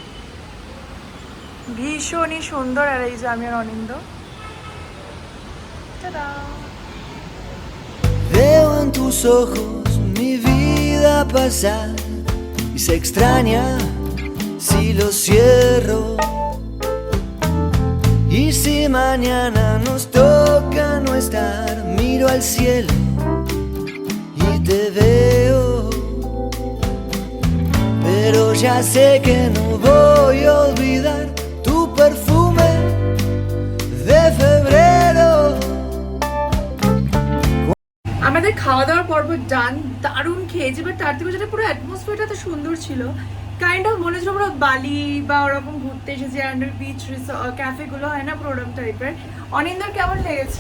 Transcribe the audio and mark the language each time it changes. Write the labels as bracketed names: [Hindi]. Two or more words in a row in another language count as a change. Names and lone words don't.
[Bangla] ভীষণই সুন্দর। আর এই যে আমি আর অনিন্দ। [Spanish] Veo en tus ojos mi vida pasar y se extraña si lo cierro. Y si mañana nos toca no estar, miro al cielo y te veo. Pero ya sé que no voy a olvidar tu perfume de febrero. [Bangla] আমাদের খাওয়া দাওয়ার পর্ব ডান, দারুণ খেয়েছি। বাট তার থেকে যেটা পুরো অ্যাটমসফিয়ারটা তো সুন্দর ছিল, [English] kind of [Bangla] মনে হচ্ছিল পুরো বালি বা ওরকম ঘুরতে এসেছি। বিচ ক্যাফেগুলো হয় না, পুরো ওরকম টাইপের। অনিন্দর কেমন লেগেছে?